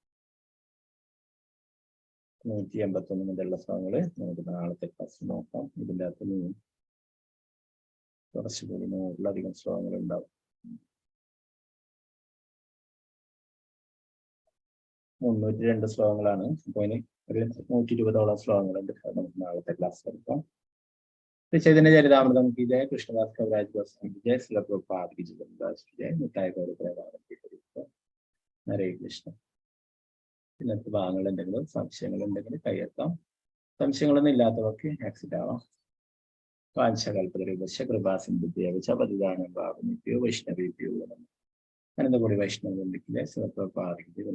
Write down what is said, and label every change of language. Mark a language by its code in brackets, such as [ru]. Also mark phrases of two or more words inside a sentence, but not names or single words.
[ml] 181 മുതലുള്ള ശ്ലോകങ്ങള് നമുക്ക് നാളത്തെ ക്ലാസ് നോക്കാം. ഇതിൻ്റെ അകത്ത് കുറച്ചുകൂടി 100-ലധികം ശ്ലോകങ്ങൾ ഉണ്ടാവും. 302 ശ്ലോകങ്ങളാണ്. അപ്പൊ അതിന് ഒരു 120ഓളം ശ്ലോകങ്ങളുണ്ട്. നമുക്ക് നാളത്തെ ക്ലാസ് എടുക്കാം. [hi] चैतन्य चरितामृतम की जय, कृष्णदास कविराज गोस्वामी की जय, श्रील प्रभुपाद की जय, मिठाई हरे कृष्ण. [ml] ഇന്നത്തെ ഭാഗങ്ങൾ എന്തെങ്കിലും സംശയങ്ങൾ ഉണ്ടെങ്കിൽ കയ്യെത്താം. സംശയങ്ങളൊന്നും ഇല്ലാത്തവർക്ക് ആക്സിഡ് ആവാം. [sa] വാഞ്ചകൽപതരൂപശ കൃപാസിന്ധുഭ്യോ പതിദാനം ഭാവനിഭ്യോ വൈഷ്ണവേഭ്യോ അനന്തകോടി വൈഷ്ണവ